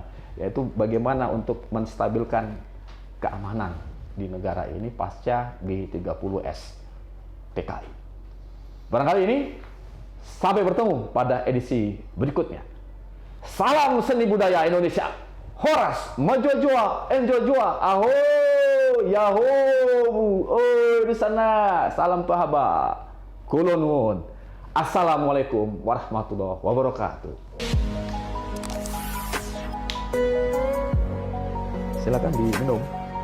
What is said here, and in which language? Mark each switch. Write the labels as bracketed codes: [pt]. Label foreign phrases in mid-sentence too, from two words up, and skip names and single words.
[id] Yaitu bagaimana untuk menstabilkan keamanan di negara ini pasca G30S PKI. Barangkali ini sampai bertemu pada edisi berikutnya. Salam seni budaya Indonesia. Horas, [btx] majua-jua, enjua-jua, [nia] aho, yaho, [id] oh di sana. Salam pahaba. Kulonun. [ar] السلام عليكم ورحمة الله وبركاته. [id] Silakan diminum.